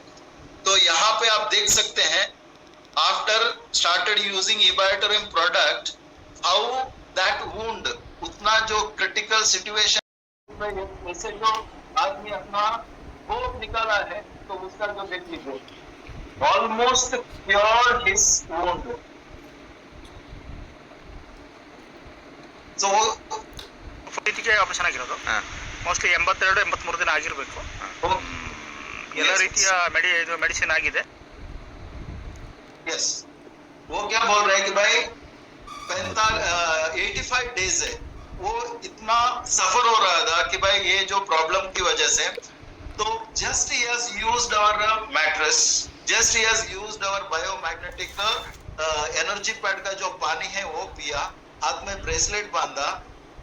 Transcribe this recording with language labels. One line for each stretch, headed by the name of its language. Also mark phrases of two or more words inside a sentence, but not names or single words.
Hindi: तो यहाँ पे आप देख सकते हैं,
English: after started using Ebiotorum product, how that wound,
Hindi: उतना जो
English: critical situation
Hindi: में ऐसे जो आदमी अपना होप निकाला है, तो उसका जो देख लीजिए,
English: almost cure his wound.
Kannada: ಸೊ ಇತ್ತೀಚೆಗೆ ಆಪರೇಷನ್ ಆಗಿರೋದು ಮೋಸ್ಟ್ಲಿ 82-83 ದಿನ ಆಗಿರಬೇಕು. ಎಲ್ಲ ರೀತಿಯ ಮೆಡಿಸಿನ್ ಆಗಿದೆ.
Hindi: यस, वो क्या बोल रहे हैं कि भाई 85 डेज है, वो इतना सफर हो रहा था कि भाई ये जो प्रॉब्लम की वजह से, तो
English: just he has used our mattress, just he has used our biomagnetic energy pad
Hindi: का जो पानी है वो पिया, हाथ में ब्रेसलेट बांधा,